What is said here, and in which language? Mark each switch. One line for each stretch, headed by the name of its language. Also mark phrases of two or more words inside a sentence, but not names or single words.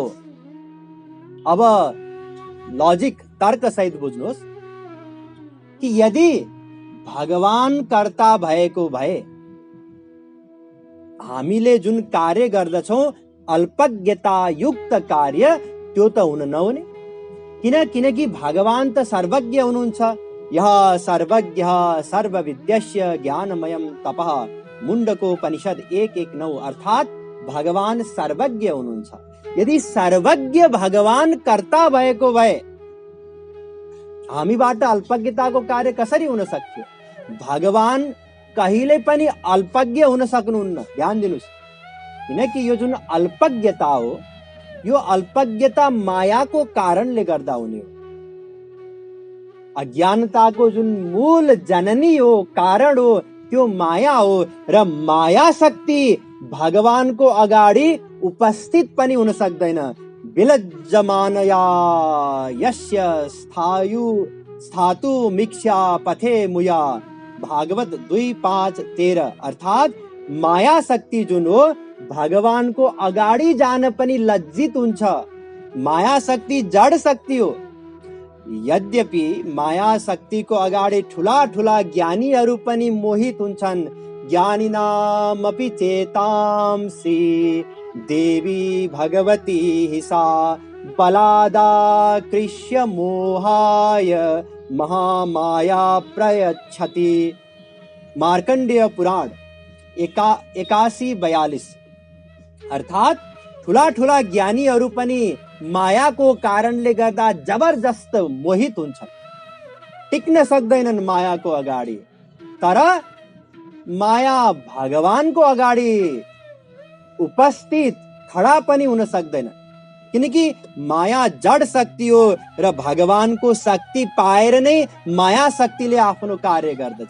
Nepali: अब लजिक, तर्क सहित बुझ्नुहोस् कि यदि भगवान कर्ता भएको भए हामीले जुन कार्य गर्दछौँ अल्पज्ञतायुक्त कार्य, त्यो त हुन नहुने। किनकि भगवान त सर्वज्ञ हुनुहुन्छ।
Sanskrit: यः सर्वज्ञः सर्वविद्यस्य ज्ञानमयं तपः, मुण्डकोपनिषद 1:1-9।
Nepali: अर्थात् भगवान सर्वज्ञ हुनुहुन्छ। यदि सर्वज्ञ भगवान कर्ता भएको भए हामीबाट अल्पज्ञताको कार्य कसरी हुन सक्थ्यो? भगवान कहिले पनि अल्पज्ञ हुन सक्नुहुन्न। ध्यान दिनुहोस्, किनकि यो जुन अल्पज्ञता हो, यो अल्पज्ञता मायाको कारणले गर्दा हुने हो। अज्ञानताको जुन मूल जननी हो, कारण हो, त्यो माया हो र माया शक्ति भगवानको अगाडि उपस्थित पनि हुन सक्दैन।
Sanskrit: विलज्जमानया यस्य स्थातु मिक्षा पथे मुया,
Nepali: भागवत 2:5-13। अर्थात् माया शक्ति जुन हो भगवानको अगाडि जान पनि लज्जित हुन्छ। माया शक्ति जड शक्ति हो। यद्यपि माया शक्तिको अगाडि ठुला ठुला ज्ञानीहरू पनि मोहित हुन्छन्।
Sanskrit: ज्ञानिनामपि चेतांसि देवी भगवती सा बलादाकृष्य मोहाय महामाया प्रयच्छति।
Nepali: मार्कंडेय पुराण 81:42। अर्थात् ठुला ठुला ज्ञानीहरू पनि मायाको कारणले गर्दा जबरजस्त मोहित हुन्छन्, टिक्न सक्दैनन् मायाको अगाडि। तर माया भगवानको अगाडि उपस्थित खडा पनि हुन सक्दैन, किनकि माया जड शक्ति हो र भगवानको शक्ति पाएर नै माया शक्तिले आफ्नो कार्य गर्दछ।